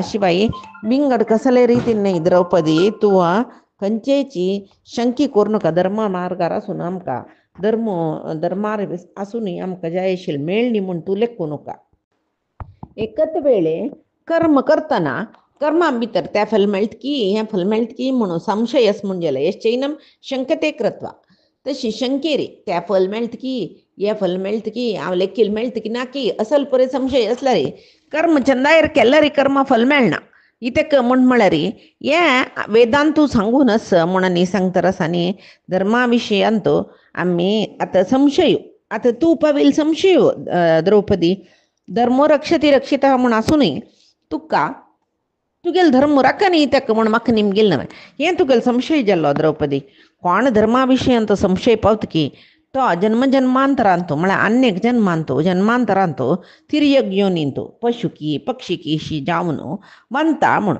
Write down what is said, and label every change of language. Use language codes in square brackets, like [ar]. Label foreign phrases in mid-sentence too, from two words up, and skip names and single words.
[kok] शिवाय बिंगड कसले रितीन न्ही द्रौपदी तूं खंयचेची शंकी करूं नाका. धर्म मार्गार आसून आमकां धर्मार आसूनय आमकां जाय आशिल्लें मेळ्ळी म्हूण तूं लेखूं नाका. एकच वेळे कर्म करतना कर्मा भितर तें फल मेळटकी हें फल मेळटकी म्हणून संशयस म्हणजेले. [sa] यश्चैनं शंकते कृत्वा [kok] तशी शंकेरी तें फल मेळटकी हें फल मेळटकी हांव लेखील मेळटकी ना की असल परे संशय असला रे कर्म चंदायर केल्यार कर्म फल मेळना इतेक म्हळ्यार हें वेदांतू सांगूनच म्हणून सांगतरस. आनी धर्मा विशयांत आमी आतां संशय आतां तूं पाविल संशय द्रौपदी [sa] धर्मो रक्षती रक्षिता [kok] म्हूण आसूनय तुका तुगेल धर्म राखा न्ही तेका म्हूण म्हाका निमगेल न्हय. हें तुगेलो संशय जाल्लो द्रौपदी. कोण धर्मा विशयांत संशय पावतकी तो जन्मांतरांतू म्हळ्यार अनेक जन्मांतरांतू तिर्यक योनींतू पशुकी पक्षिकी शी जावन वंता म्हणून.